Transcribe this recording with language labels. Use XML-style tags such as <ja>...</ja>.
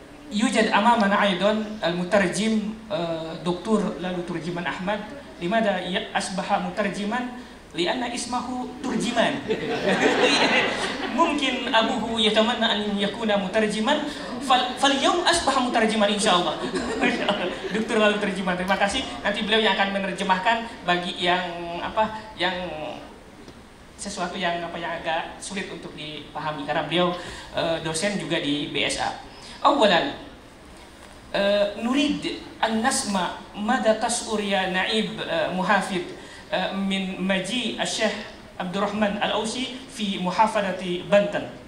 <ar>يوجد أمامنا أيضا المترجم دكتور lalu ترجمان أحمد. لماذا أصبح مترجما؟ لأن اسمه ترجمان. ممكن أبوه يتمنى أن يكون مترجما فاليوم أصبح مترجما إن شاء الله.</ar> <id>Dokter lalu terjemahan. Terima kasih. Nanti beliau yang akan menerjemahkan bagi yang yang sesuatu yang agak sulit untuk dipahami karena beliau dosen juga di BSA.</id> <ar>أولا نريد أن نسمع ماذا تشعر يا نائب محافظ من مجيء الشيخ عبد الرحمن الأوسي في محافظة بنتن.</ar>